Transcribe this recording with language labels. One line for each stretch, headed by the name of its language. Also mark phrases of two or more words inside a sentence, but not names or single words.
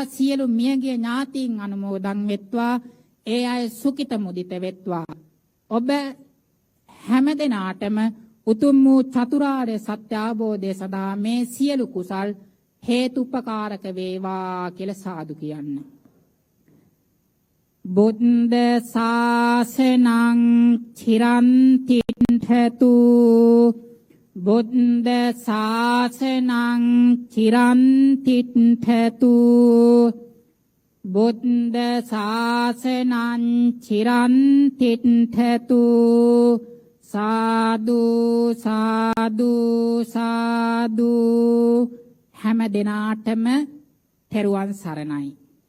Sinhala: සියලු මියගිය ඥාතීන් අනුමෝදන් වෙත්වා. ඒ අය සුඛිත මුදිත වෙත්වා. ඔබ හැම දිනාටම උතුම් වූ චතුරාර්ය සත්‍ය අවබෝධය සඳහා මේ සියලු කුසල් හේතුපකාරක වේවා කියලා සාදු කියන්න.
Pali: බුද්ධ ශාසනං චිරන්තිඨතු බුද්ධ ශාසනං චිරන්තිඨතු බුද්ධ ශාසනං චිරන්තිඨතු සාදු සාදු සාදු
Sinhala: හැම දිනාටම තෙරුවන් සරණයි.